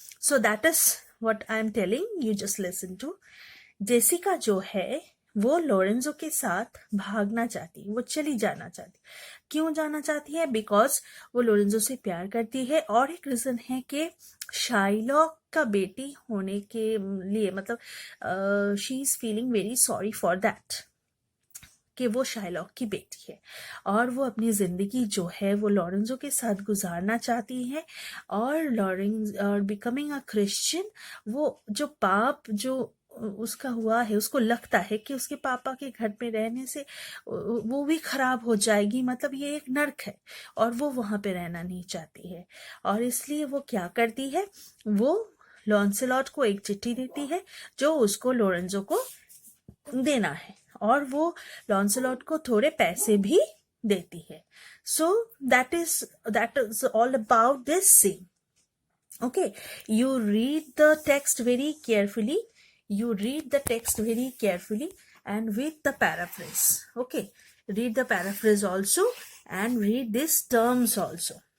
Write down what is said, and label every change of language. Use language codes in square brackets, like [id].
[en] So that is what I'm telling you. Just listen to. [hi] Jessica जो है वो Lorenzo के साथ भागना चाहती, वो चली जाना चाहती. क्यों जाना चाहती है? बिकॉज वो लोरेंजो से प्यार करती है, और एक रीजन है कि शाइलॉक का बेटी होने के लिए, मतलब [en] she is feeling very sorry for that, [hi] कि वो शाइलॉक की बेटी है और वो अपनी ज़िंदगी जो है वो लॉरेंजो के साथ गुजारना चाहती है. और [en] becoming a Christian, [hi] वो जो पाप जो उसका हुआ है, उसको लगता है कि उसके पापा के घर में रहने से वो भी खराब हो जाएगी, मतलब ये एक नर्क है और वो वहाँ पे रहना नहीं चाहती है. और इसलिए वो क्या करती है, वो लॉन्सेलॉट को एक चिट्ठी देती है जो उसको लोरेंजो को देना है, और वो लॉन्सेलॉट को थोड़े पैसे भी देती है. [en] So that is all about this scene. Okay, you read the text very carefully. You read the text very carefully and with the paraphrase. Okay, read the paraphrase also and read these terms also.